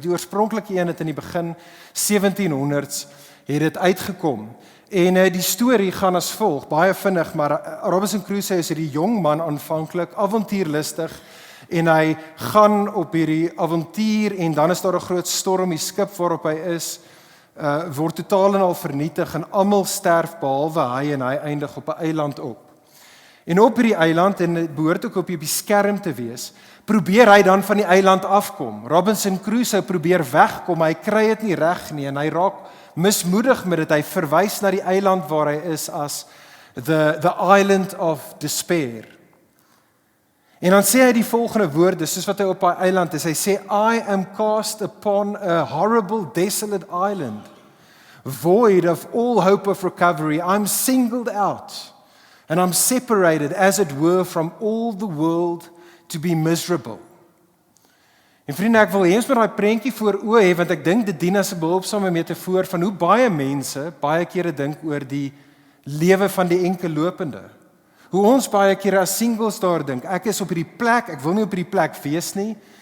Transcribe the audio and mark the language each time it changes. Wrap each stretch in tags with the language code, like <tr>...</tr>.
<af>Die oorspronklike een het in die begin 1700s het dit uitgekom. En die storie gaan as volg, baie vinnig, maar Robinson Crusoe is hierdie jong man aanvanklik, avontuurlustig, en hy gaan op hierdie avontuur, en dan is daar 'n groot storm, die skip waarop hy is, word totaal en al vernietig, en almal sterf behalwe hy, en hy eindig op 'n eiland op. En op hierdie eiland, en dit behoort ook op die beskerm te wees, probeer hy dan van die eiland afkom. Robinson Crusoe probeer wegkom, hy kry dit nie reg nie, en hy raak mismoedig met dit. Hy verwys na die eiland waar hy is as</af> <en>the island of despair.</en> <af>En dan sê hy die volgende woorde, soos wat hy op daai eiland is. Hy sê,</af> <en>I am cast upon a horrible, desolate island, void of all hope of recovery. I'm singled out, and I'm separated, as it were, from all the world to be miserable.</en> <af>En vriende, ek wil hê ons moet daai prentjie voor oë hê, want ek dink dit dien as 'n behulpsame metafoor van hoe baie mense baie kere dink oor die lewe van die enkellopende. Hoe ons baie kere as singles daar dink, ek is op hierdie plek, ek wil nie op hierdie plek wees nie.</af>